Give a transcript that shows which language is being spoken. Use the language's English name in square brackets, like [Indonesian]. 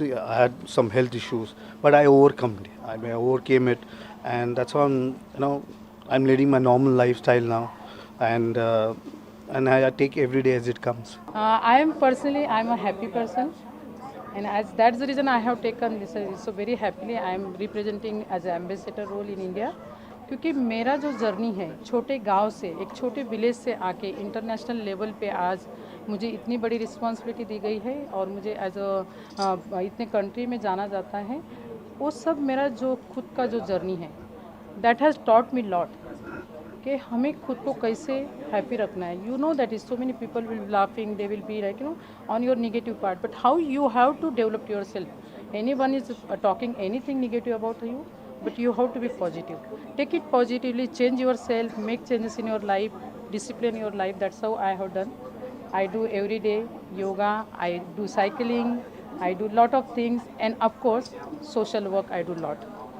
[English] I had some health issues, but I overcome it. I overcame it, and that's why I'm leading my normal lifestyle now, and I take every day as it comes. I'm a happy person, and as that's the reason I have taken this so very happily. I am representing as an ambassador role in India, [Hindi] क्योंकि मेरा जो journey है छोटे गांव से एक छोटे village से आके इंटरनेशनल लेवल पे आज मुझे इतनी बड़ी रिस्पांसिबिलिटी दी गई है और मुझे एज अ इतने कंट्री में जाना जाता है, वो सब मेरा जो खुद का जो जर्नी है [English] that has taught me lot [Hindi] कि हमें खुद को कैसे हैप्पी रखना है. [English] You know that is so many people will be laughing, they will be like on your negative part, but how you have to develop yourself. Anyone is talking anything negative about you, but you have to be positive. Take it positively, change yourself, make changes in your life, discipline your life. That's how I have done. I do every day yoga, I do cycling, I do lot of things, and of course social work I do lot.